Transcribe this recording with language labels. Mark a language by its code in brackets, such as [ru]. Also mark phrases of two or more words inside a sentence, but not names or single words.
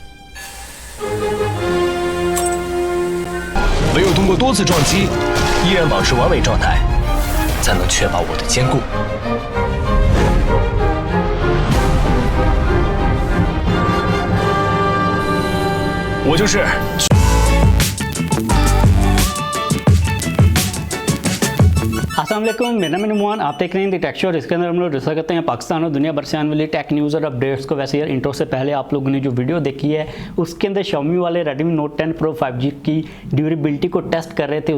[zh] 唯有通过多次撞击，依然保持完美状态，才能确保我的坚固。我就是。 [ar] السلام عليكم, [hi] मेरा नाम नुमान, आप देख रहे हैं TechHoz। इसके अंदर हम लोग डिस्कस करते हैं पाकिस्तान और दुनिया भर से आने वाली [en] tech news [hi] और अपडेट्स को। वैसे यार इंट्रो से पहले आप लोगों ने जो वीडियो देखी है उसके अंदर Xiaomi वाले Redmi Note 10 Pro 5G की ड्यूरेबिलिटी को टेस्ट कर रहे थे।